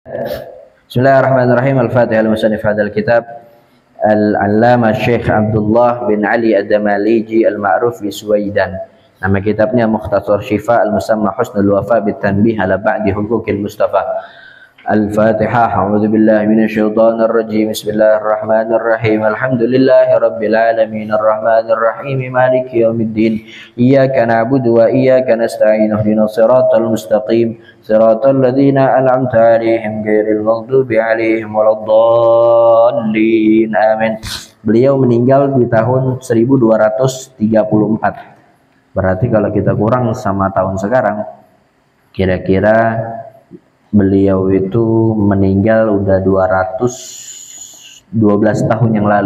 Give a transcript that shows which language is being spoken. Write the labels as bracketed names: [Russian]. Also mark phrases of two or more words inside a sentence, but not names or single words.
[Arabic] Bismillahirrahmanirrahim. الفاتحة لمصنف هذا الكتاب Al-Allama Syekh Abdullah bin Ali Ad-Damaliji المعروف ب Suwaidan. [Indonesian] Nama kitabnya Mukhtasar Syifa Al-Musamma Husnul Wafa Bitanbih ala ba'di huquqil Mustafa. [Arabic] Al-Fatihah. أعوذ بالله من الشيطان الرجيم بسم الله الرحمن الرحيم. الحمد لله رب العالمين الرحمن الرحيم مالك يوم الدين. إياك نعبد وإياك نستعين اهدنا الصراط المستقيم. صراط الذين أنعمت عليهم غير المغضوب عليهم ولا الضالين. Amin. [Indonesian] Beliau meninggal di tahun 1234. Berarti kalau kita kurang sama tahun sekarang, kira-kira beliau itu meninggal udah 212 tahun yang lalu.